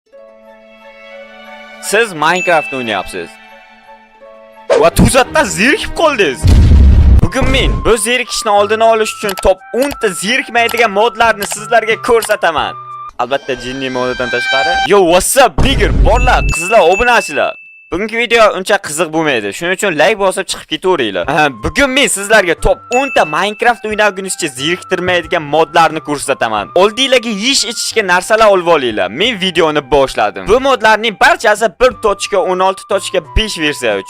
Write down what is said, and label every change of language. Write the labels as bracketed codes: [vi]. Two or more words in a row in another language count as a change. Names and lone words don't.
[uz] Siz Minecraft o'ynayapsiz. Va to'satdan zerikib qoldingiz. Bugun men bu zerikishni oldini olish uchun top 10 ta zerikmaydigan modlarni sizlarga ko'rsataman. Albatta jinni modidan tashqari. [en] Yo, what's up bigger? [uz] Borlar, qizlar, obunachilar. Bugungi video uncha qiziq bo'lmaydi. Shuning uchun like bosib chiqib ketaveringlar. Bugun men sizlarga top 10 ta Minecraft o'ynagunizcha zeriktirmaydigan modlarni ko'rsataman. Oldinglarga yeyish-ichishga narsalar olib olinglar. Men videoni boshladim. Bu modlarning barchasi 1.16.5 versiya uchun.